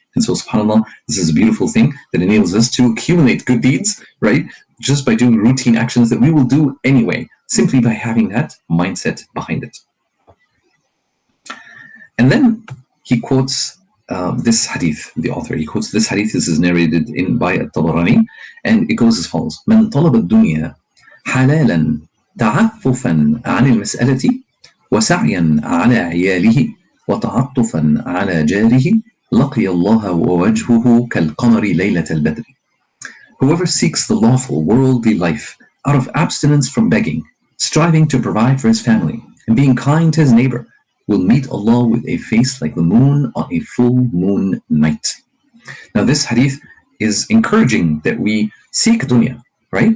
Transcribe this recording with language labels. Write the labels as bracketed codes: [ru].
[en] And so subhanAllah, this is a beautiful thing that enables us to accumulate good deeds, right? Just by doing routine actions that we will do anyway, simply by having that mindset behind it. And then he quotes this hadith, the author. He quotes this hadith. This is narrated by At-Tabarani, and it goes as follows: [ar] "من طلب الدنيا حلالا تعففا عن المسألة وسعيا على عياله وتعطفا على جاره لقي الله ووجهه كالقمر ليلة البدر." [en] Whoever seeks the lawful worldly life out of abstinence from begging, striving to provide for his family, and being kind to his neighbor, will meet Allah with a face like the moon on a full moon night. Now this hadith is encouraging that we seek dunya, right?